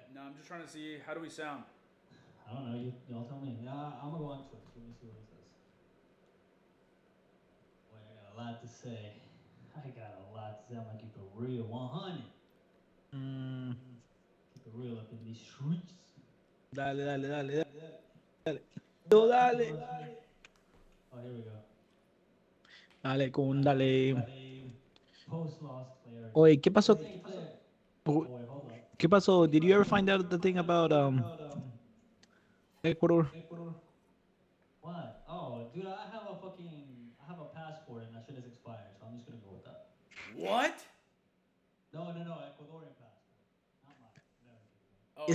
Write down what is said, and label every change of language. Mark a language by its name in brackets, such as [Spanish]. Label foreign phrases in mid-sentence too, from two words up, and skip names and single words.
[English] No, I'm just trying to see how do we sound. I don't know. Y'all tell me. Yeah, I'm gonna go on Twitch. Let me see what it says. Boy, I got a lot to say. I got a lot to say. I'm gonna keep it real, 100. Mm, Keep it real up in these streets. [Spanish] dale, dale, dale, dale. Dale, dale. Dale. Yo, dale. [English] Oh, here we go. [Spanish] Dale, con Dale, dale. dale. [English] Post lost player. [Spanish] Oye, ¿qué pasó? [English] Hey, player. Oh, Oh, wait, hold up. [Spanish] ¿Qué pasó? [English] Did you ever find out the thing about Ecuador? Ecuador. What? Oh, dude, I have a passport and that shit is expired, so I'm just gonna go with that. What? No, Ecuadorian passport, not mine. It's